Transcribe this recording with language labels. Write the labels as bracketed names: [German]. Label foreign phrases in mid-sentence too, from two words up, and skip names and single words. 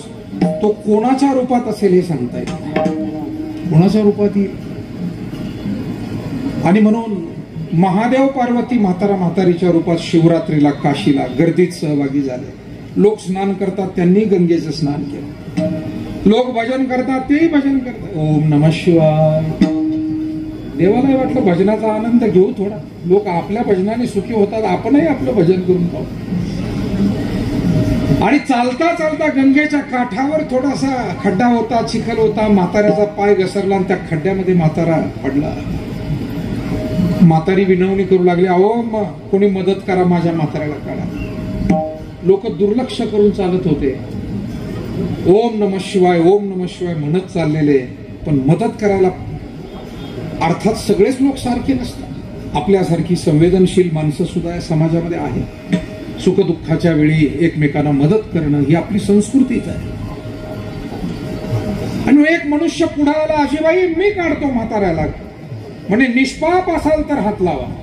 [Marathi] तो कोणाच्या रूपात असेल हे सांगता येईल, कोणाच्या रूपात येईल. आणि म्हणून महादेव पार्वती म्हातारा म्हातारीच्या रूपात शिवरात्रीला काशीला गर्दीत सहभागी झाले. लोक स्नान करतात, त्यांनी गंगेचं स्नान केलं. लोक भजन करतात, तेही भजन करतात. [Sanskrit] ओम नमः शिवाय. [Marathi] देवाला वाटलं भजनाचा आनंद घेऊ थोडा. लोक आपल्या भजनाने सुखी होतात, आपणही आपलं भजन करून पाहू. आणि चालता चालता गंगेच्या काठावर थोडासा खड्डा होता, चिखल होता. म्हाताऱ्याचा पाय घसरला आणि त्या खड्ड्यामध्ये म्हातारा पडला. म्हातारी विनवणी करू लागली, अहो कोणी मदत करा, माझ्या म्हाताऱ्याला काढा. लोक दुर्लक्ष करून चालत होते. [Sanskrit] ओम नमः शिवाय, ओम नमः शिवाय [Marathi] म्हणत चाललेले, पण मदत करायला अर्थात सगळेच लोक सारखे नसतात. आपल्यासारखी संवेदनशील माणसं सुद्धा या समाजामध्ये आहेत. सुखदुःखाच्या वेळी एकमेकांना मदत करणं ही आपली संस्कृतीच आहे. आणि एक मनुष्य पुढे आला, आजीबाई मी काढतो म्हाताऱ्याला, म्हणे निष्पाप असाल तर हात लावा.